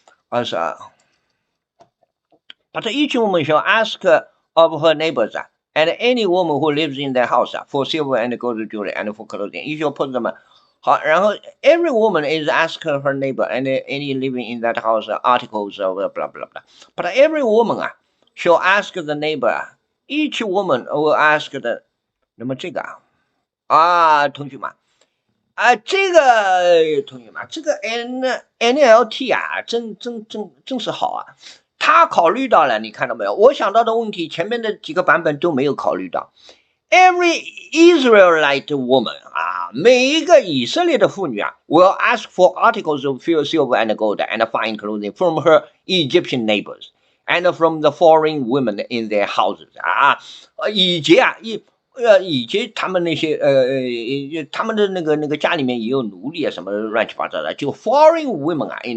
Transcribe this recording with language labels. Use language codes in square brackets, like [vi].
[en] 22. But each woman shall ask of her neighbors and any woman who lives in their house for silver and gold jewelry and for clothing. You shall put them. [zh] 好，然后 [en] every woman is ask her neighbor and any living in that house articles of blah blah blah. But every woman shall ask the neighbor. Each woman will ask the. [zh] 那么这个同学们这个同学们，这个 NLT 真是好啊！他考虑到了，你看到没有？我想到的问题，前面的几个版本都没有考虑到。 [en] Every Israelite woman [zh] 每一个以色列的妇女 [en] will ask for articles of silver and gold and fine clothing from her Egyptian neighbors and from the foreign women in their houses [zh] 以及他们那些他们的那个家里面也有奴隶什么乱七八糟的，就 [en] foreign women